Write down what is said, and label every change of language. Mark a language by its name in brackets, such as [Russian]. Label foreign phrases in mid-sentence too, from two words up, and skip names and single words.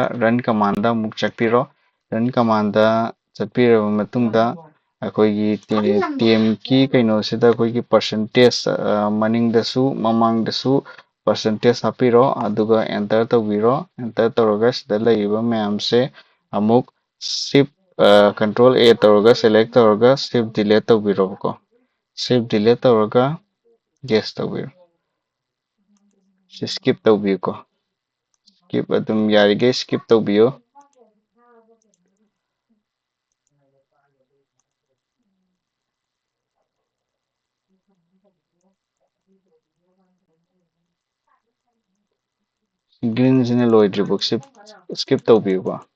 [English] run command- [Manipuri] ꯗ ꯑꯃꯨꯛ ꯆꯠꯄꯤꯔꯣ [English] run command- [Manipuri] ꯗ ꯆꯠꯄꯤꯔꯕ ꯃꯇꯨꯡꯗ ꯑꯩꯈꯣꯏꯒꯤ ꯇꯦꯝꯀꯤ ꯀꯩꯅꯣꯁꯤꯗ ꯑꯩꯈꯣꯏꯒꯤ ꯄꯔꯁꯦꯟꯇꯦꯖ ꯃꯅꯤꯡꯗꯁꯨ ꯃꯃꯥꯡꯗꯁꯨ ꯄꯔꯁꯦꯟꯇꯦꯖ ꯍꯥꯞꯄꯤꯔꯣ ꯑꯗꯨꯒ ꯑꯦꯟꯇꯔ ꯇꯧꯕꯤꯔꯣ ꯑꯦꯟꯇꯔ ꯇꯧꯔꯒ ꯁꯤꯗ ꯂꯩꯔꯤꯕ ꯃꯌꯥꯝꯁꯦ ꯑꯃꯨꯛ [English] shift control A [Manipuri] ꯇꯧꯔꯒ select ꯇꯧꯔꯒ [English] shift delete [Manipuri] ꯇꯧꯕꯤꯔꯣꯕꯀꯣ [English] shift delete [Manipuri] ꯇꯧꯔꯒ yes ꯇꯧꯕꯤꯔꯣ ꯁꯤ skip ꯇꯧꯕꯤꯌꯨꯀꯣ skip ꯑꯗꯨꯝ ꯌꯥꯔꯤꯈꯩ skip ꯇꯧꯕꯤꯌꯨ ꯒ꯭ꯔꯤꯟꯁꯤꯅ ꯂꯣꯏꯗ꯭ꯔꯤꯐꯥꯎ skip ꯇꯧꯕꯤꯌꯨꯀꯣ